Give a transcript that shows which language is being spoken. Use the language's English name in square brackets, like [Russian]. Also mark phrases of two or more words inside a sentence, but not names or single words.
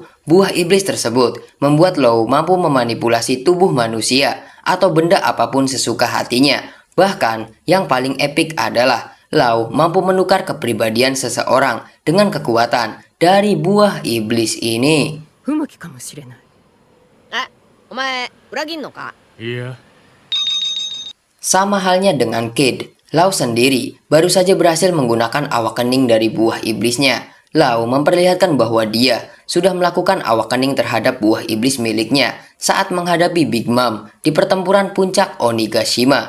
[Indonesian] Buah iblis tersebut membuat Law mampu memanipulasi tubuh manusia atau benda apapun sesuka hatinya. Bahkan yang paling epik adalah Law mampu menukar kepribadian seseorang dengan kekuatan dari buah iblis ini. [Japanese] 不向きかもしれない。え、お前裏切んのか？いや、 [Indonesian] Sama halnya dengan Kid, Lau sendiri baru saja berhasil menggunakan awak kening dari buah iblisnya. Lau memperlihatkan bahwa dia sudah melakukan awak kening terhadap buah iblis miliknya saat menghadapi Big Mom di pertempuran puncak Onigashima.